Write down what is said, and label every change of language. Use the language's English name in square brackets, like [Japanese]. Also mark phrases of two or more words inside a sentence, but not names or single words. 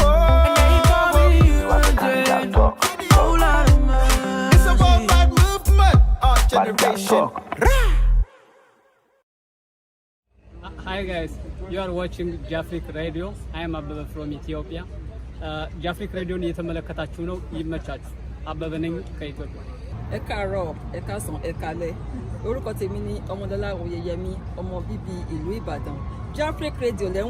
[English] New African girl talk, it's a worldwide movement. Our bad girl generation. talk. Hi guys, you are watching Jafric Radio. I am Ababa from Ethiopia. [Amharic] Jafric Radio እየተመለከታችሁ ነው። ይመቻችሁ። አበበ ነኝ ከኢትዮጵያ። [Yoruba] ẹ káàárọ̀ ẹ káàsán ẹ káalẹ́ orúkọ tèmi ni ọmọdọ́lá oyeyemi ọmọ bíbí ìlú ìbàdàn Jafric Radio lẹ́ ń